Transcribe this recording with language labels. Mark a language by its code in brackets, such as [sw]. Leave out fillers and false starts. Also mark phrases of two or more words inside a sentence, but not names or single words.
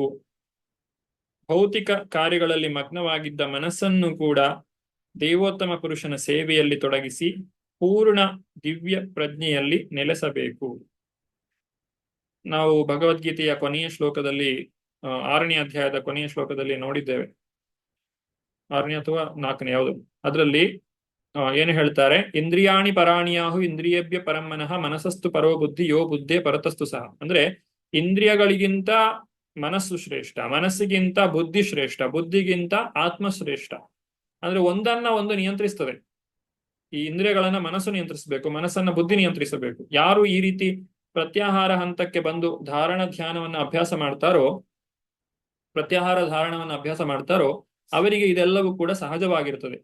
[kn] ಭೌತಿಕ ಕಾರ್ಯಗಳಲ್ಲಿ ಮಗ್ನವಾಗಿದ್ದ ಮನಸ್ಸನ್ನು ಕೂಡ ದೇವೋತ್ತಮ ಪುರುಷನ ಸೇವೆಯಲ್ಲಿ ತೊಡಗಿಸಿ ಪೂರ್ಣ ದಿವ್ಯ ಪ್ರಜ್ಞೆಯಲ್ಲಿ ನೆಲೆಸಬೇಕು. ನಾವು ಭಗವದ್ಗೀತೆಯ ಕೊನೆಯ ಶ್ಲೋಕದಲ್ಲಿ 6ನೇ ಅಧ್ಯಾಯದ ಕೊನೆಯ ಶ್ಲೋಕದಲ್ಲಿ ನೋಡಿದ್ದೇವೆ. 6ನೇ ಅಥವಾ 4ನೇ ಯಾವುದು, ಅದರಲ್ಲಿ ಏನು ಹೇಳ್ತಾರೆ? [sa] ಇಂದ್ರಿಯಾಣಿ ಪರಾಣಿಯಾಹು ಇಂದ್ರಿಯೇಭ್ಯ ಪರಂ ಮನಃ ಮನಸಸ್ತು ಪರೋ ಬುದ್ಧಿ ಯೋ ಬುದ್ಧೇ ಪರತಸ್ತು ಸಹ. [kn] ಅಂದ್ರೆ ಇಂದ್ರಿಯಗಳಿಗಿಂತ ಮನಸ್ಸು ಶ್ರೇಷ್ಠ, ಮನಸ್ಸಿಗಿಂತ ಬುದ್ಧಿ ಶ್ರೇಷ್ಠ, ಬುದ್ಧಿಗಿಂತ ಆತ್ಮ ಶ್ರೇಷ್ಠ. ಅಂದ್ರೆ ಒಂದನ್ನ ಒಂದು ನಿಯಂತ್ರಿಸ್ತದೆ. ಈ ಇಂದ್ರಿಯಗಳನ್ನ ಮನಸ್ಸು ನಿಯಂತ್ರಿಸಬೇಕು, ಮನಸ್ಸನ್ನ ಬುದ್ಧಿ ನಿಯಂತ್ರಿಸಬೇಕು. ಯಾರು ಈ ರೀತಿ ಪ್ರತ್ಯಾಹಾರ ಹಂತಕ್ಕೆ ಬಂದು ಧಾರಣ ಧ್ಯಾನವನ್ನು ಅಭ್ಯಾಸ ಮಾಡ್ತಾರೋ, ಪ್ರತ್ಯಾಹಾರ ಧಾರಣವನ್ನು ಅಭ್ಯಾಸ ಮಾಡ್ತಾರೋ, ಅವರಿಗೆ ಇದೆಲ್ಲವೂ ಕೂಡ ಸಹಜವಾಗಿರ್ತದೆ.